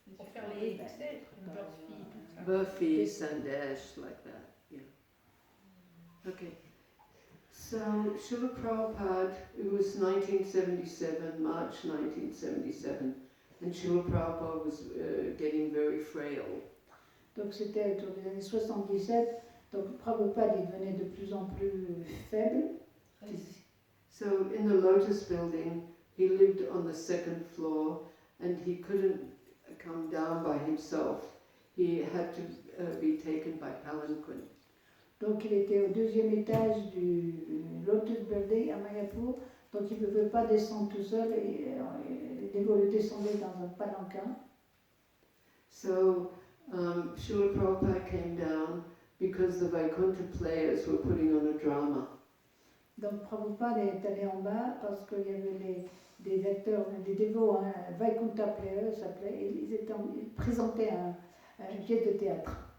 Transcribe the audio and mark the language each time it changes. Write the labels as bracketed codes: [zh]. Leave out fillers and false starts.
[fr] Pour faire les burfi, tout ça. [en] Burfi, sandesh, like that, yeah. Okay. So, Srila Prabhupada, it was 1977, March 1977, and Srila Prabhupada was getting very frail. [fr] Donc c'était autour des années 77, donc Prabhupada il devenait de plus en plus faible. [en] So, in the Lotus building, he lived on the 2nd floor, and he couldn't come down by himself. He had to be taken by palanquin. [fr] Donc il était au 2e étage du Lotus Building à Mayapur, donc il ne pouvait pas descendre tout seul et les dévots le descendaient dans un palanquin. [en] So, Srila Prabhupada came down because the Vaikuntha players were putting on a drama. [fr] Donc Prabhupada est allé en bas parce qu'il y avait des acteurs, des dévots, Vaikuntha Players s'appelait, et ils présentaient une pièce de théâtre.